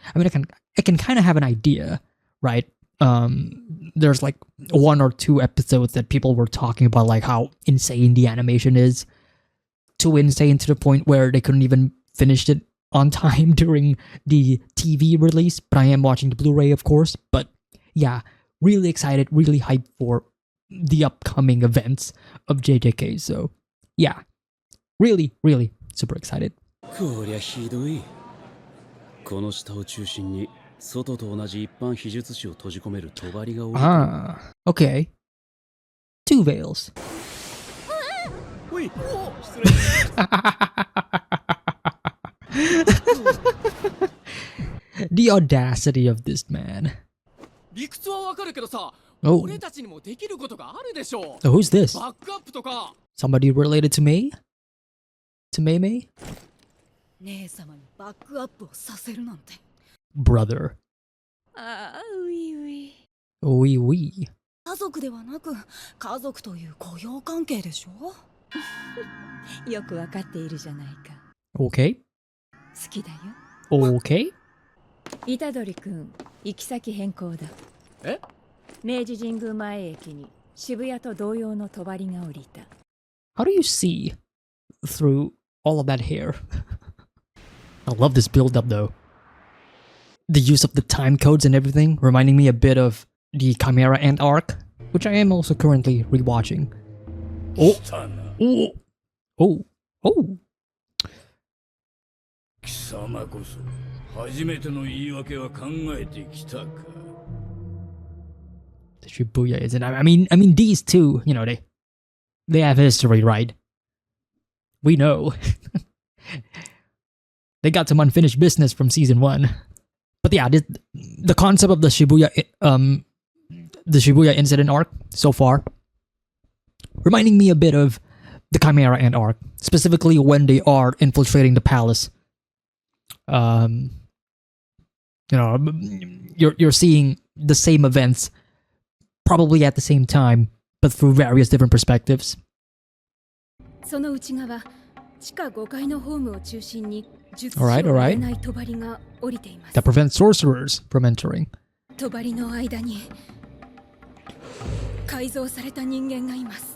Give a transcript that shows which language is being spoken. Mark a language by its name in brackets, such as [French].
[English] I mean, I can kind of have an idea, right? There's like 1 or 2 episodes that people were talking about, like how insane the animation is, too insane to the point where they couldn't even finish it on time during the TV release. But I am watching the Blu-ray, of course. But yeah, really excited, really hyped for the upcoming events of JJK. So yeah, really, really super excited. [Japanese] こりゃひどい。この下を中心に外と同じ一般秘術師を閉じ込める帳が降りてる。 [English] Ah, okay. 2 veils. The audacity of this man. [Japanese] 理屈はわかるけどさ、 Oh. 俺たちにもできることがあるでしょ。 [English] So who's this? [Japanese] バックアップとか。 [English] Somebody related to me? To Mei? [Japanese] 姉様にバックアップをさせるなんて。 [English] Brother. [Japanese] ああ、ういうい。 [French] Oui, oui. [Japanese] 家族ではなく家族という雇用関係でしょ。よくわかっているじゃないか。 [English] Okay. [Japanese] 好きだよ。 [English] Okay. [Japanese] 虎杖君、行き先変更だ。え？明治神宮前駅に渋谷と同様の帳が降りた。 [English] How do you see through all of that hair? I love this build-up though. The use of the time codes and everything, reminding me a bit of the Chimera Ant arc, which I am also currently rewatching. Oh! Oh! Oh! Oh! [Japanese] 貴様こそ初めての言い訳は考えてきたか。 [English] The Shibuya isn't. I mean, these two, they have history, right? We know. They got some unfinished business from season 1. But yeah, the concept of the Shibuya Incident Arc so far, reminding me a bit of the Chimera Ant arc, specifically when they are infiltrating the palace. You're seeing the same events, probably at the same time, but through various different perspectives. [Japanese] その内側、地下5階のホームを中心に術師 [English] Alright, [Japanese] を [English] alright. [Japanese] 入れない帳が降りています。 [English] That prevents sorcerers from entering. [Japanese] 帳の間に改造された人間がいます。